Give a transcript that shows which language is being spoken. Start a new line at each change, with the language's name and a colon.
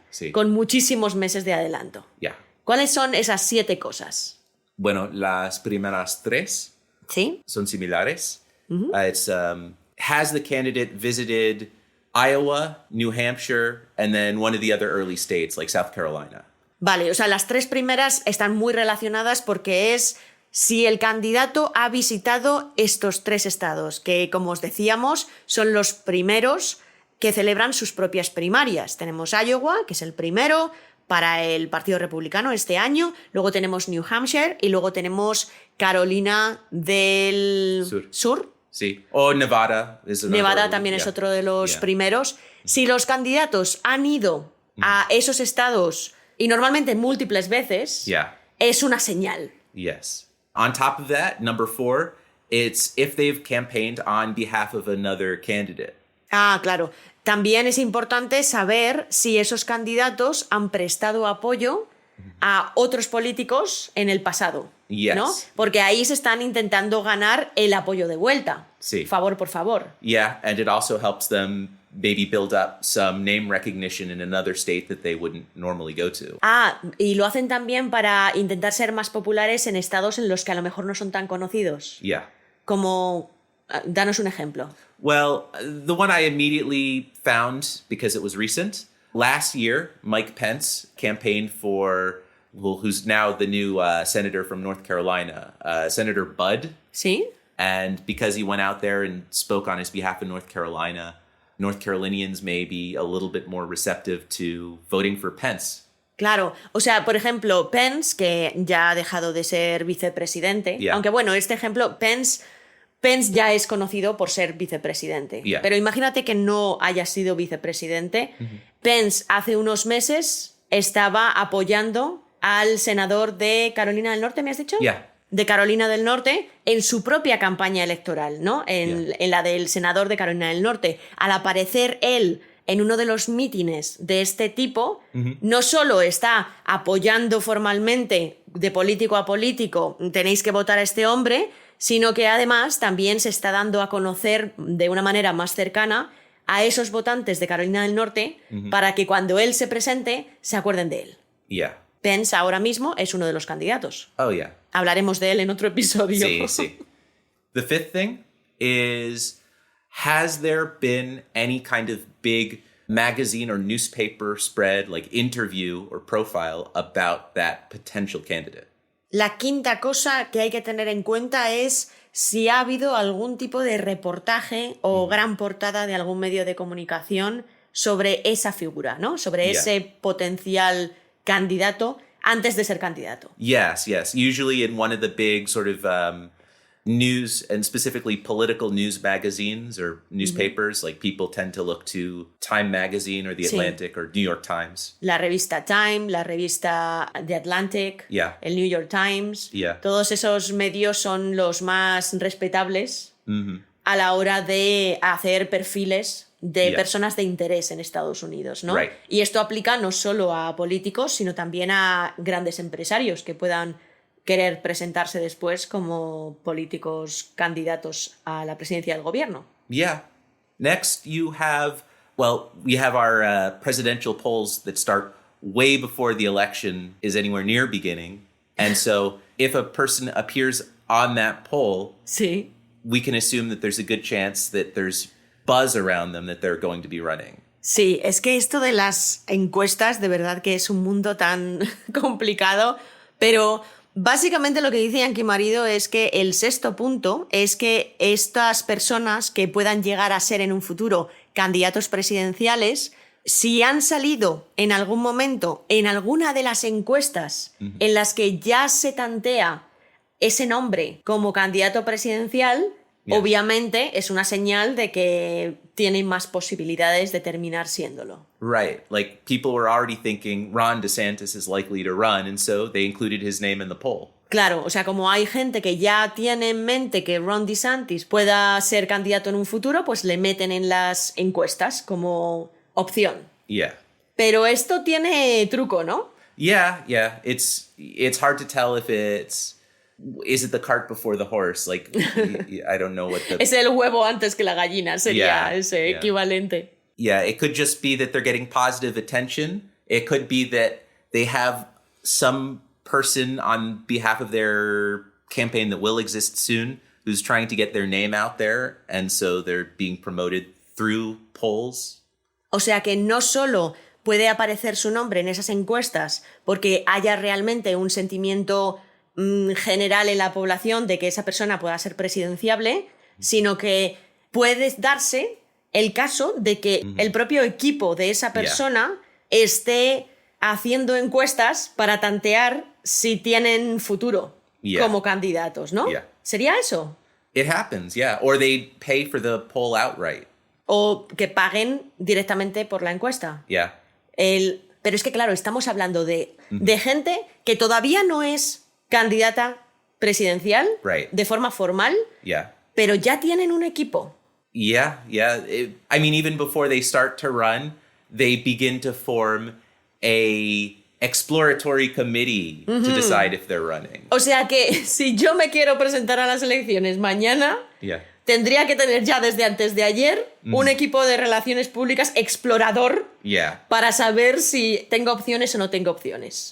Spanish: Sí. Con muchísimos meses de adelanto. ¿Cuáles son esas 7 cosas? Bueno, las primeras 3 son similares.
English: It's has the candidate visited Iowa, New Hampshire, and then one of the other early states like South Carolina.
Spanish: Vale, o sea, las 3 primeras están muy relacionadas porque es si el candidato ha visitado estos 3 estados, que como os decíamos, son los primeros que celebran sus propias primarias. Tenemos Iowa, que es el primero para el Partido Republicano este año, luego tenemos New Hampshire y luego tenemos Carolina del Sur. Sí. O Nevada. Nevada también es otro de los primeros. Si los candidatos han ido a esos estados, y normalmente múltiples veces, es una señal.
English: Yes. On top of that, number 4, it's if they've campaigned on behalf of another candidate.
Spanish: Ah, claro. También es importante saber si esos candidatos han prestado apoyo a otros políticos en el pasado, ¿no? Porque ahí se están intentando ganar el apoyo de vuelta. Sí. Favor por favor.
English: Yeah, and it also helps them maybe build up some name recognition in another state that they wouldn't normally go to.
Spanish: Ah, y lo hacen también para intentar ser más populares en estados en los que a lo mejor no son tan conocidos.
English: Yeah.
Spanish: Como, danos un ejemplo.
English: Well, the one I immediately found, because it was recent, last year, Mike Pence campaigned for, well, who's now the new senator from North Carolina, Senator Budd.
Spanish: ¿Sí?
English: And because he went out there and spoke on his behalf in North Carolina, North Carolinians may be a little bit more receptive to voting for Pence.
Spanish: Claro, o sea, por ejemplo, Pence, que ya ha dejado de ser vicepresidente, aunque bueno, este ejemplo, Pence ya es conocido por ser vicepresidente, pero imagínate que no haya sido vicepresidente. Pence hace unos meses estaba apoyando al senador de Carolina del Norte, ¿me has dicho? De Carolina del Norte en su propia campaña electoral, ¿no? En la del senador de Carolina del Norte. Al aparecer él en uno de los mítines de este tipo, no solo está apoyando formalmente de político a político, tenéis que votar a este hombre, sino que además también se está dando a conocer de una manera más cercana a esos votantes de Carolina del Norte para que cuando él se presente se acuerden de él. Pence ahora mismo es uno de los candidatos.
English: Oh, yeah.
Spanish: Hablaremos de él en otro episodio. Sí, sí.
English: The fifth thing is, has there been any kind of big magazine or newspaper spread, like interview or profile about that potential candidate?
Spanish: La quinta cosa que hay que tener en cuenta es si ha habido algún tipo de reportaje o gran portada de algún medio de comunicación sobre esa figura, ¿no? Sobre ese potencial candidato antes de ser candidato.
English: Yes. Usually in one of the big sort of news and specifically political news magazines or newspapers, like people tend to look to Time Magazine or The Atlantic or New York Times.
Spanish: La revista Time, la revista The Atlantic, el New York Times, todos esos medios son los más respetables a la hora de hacer perfiles de personas de interés en Estados Unidos, ¿no? Y esto aplica no solo a políticos, sino también a grandes empresarios que puedan querer presentarse después como políticos candidatos a la presidencia del gobierno.
English: Yeah. Next, we have our presidential polls that start way before the election is anywhere near beginning. And so if a person appears on that poll, we can assume that there's a good chance that there's buzz around them that they're going to be running.
Spanish: Sí, es que esto de las encuestas de verdad que es un mundo tan complicado, pero básicamente lo que dice Yankee Marido es que el sexto punto es que estas personas que puedan llegar a ser en un futuro candidatos presidenciales, si han salido en algún momento en alguna de las encuestas en las que ya se tantea ese nombre como candidato presidencial, obviamente es una señal de que tienen más posibilidades de terminar siéndolo.
English: Right. Like people were already thinking Ron DeSantis is likely to run, and so they included his name in the poll.
Spanish: Claro, o sea, como hay gente que ya tiene en mente que Ron DeSantis pueda ser candidato en un futuro, pues le meten en las encuestas como opción. Pero esto tiene truco, ¿no?
English: Yeah. It's hard to tell if is it the cart before the horse? Like, I don't know what the...
Spanish: Es el huevo antes que la gallina, sería ese equivalente.
English: Yeah, it could just be that they're getting positive attention. It could be that they have some person on behalf of their campaign that will exist soon who's trying to get their name out there, and so they're being promoted through polls.
Spanish: O sea que no solo puede aparecer su nombre en esas encuestas porque haya realmente un sentimiento general en la población de que esa persona pueda ser presidenciable, sino que puede darse el caso de que el propio equipo de esa persona esté haciendo encuestas para tantear si tienen futuro como candidatos, ¿no? ¿Sería eso?
English: It happens, yeah. Or they pay for the poll outright.
Spanish: O que paguen directamente por la encuesta.
English: Yeah.
Spanish: Pero es que, claro, estamos hablando de gente que todavía no es candidata presidencial de forma formal, pero ya tienen un equipo.
English: Yeah. I mean, even before they start to run, they begin to form a exploratory committee to decide if they're running.
Spanish: O sea que si yo me quiero presentar a las elecciones mañana, tendría que tener ya desde antes de ayer un equipo de relaciones públicas explorador para saber si tengo opciones o no tengo opciones.